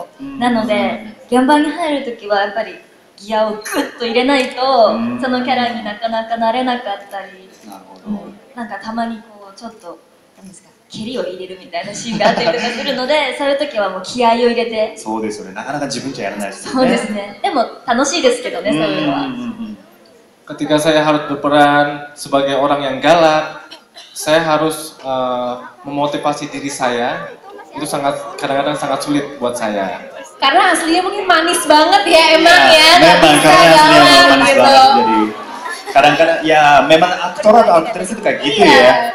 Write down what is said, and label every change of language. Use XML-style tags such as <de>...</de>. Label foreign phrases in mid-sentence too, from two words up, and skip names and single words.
<ja>なので現場に入るときはやっぱりギアをグッと入れないとそのキャラになかなかなれなかったり、なんかたまにこうちょっとなんですか、蹴りを入れるみたいなシーンがあったりとかするのでそういう時はもう気合を入れて。そうですよね、なかなか自分じゃやらないですよね。そうですね、でも楽しいですけどね、そういうのは。</ja> <id>Ketika saya harus berperan sebagai orang yang galak, saya harus memotivasi diri saya. Itu kadang-kadang sangat sulit buat saya. Karena aslinya mungkin manis banget ya emang ya. Memang karena aslinya manis banget, jadi kadang-kadang ya memang aktor atau aktris itu kayak gitu ya.</id>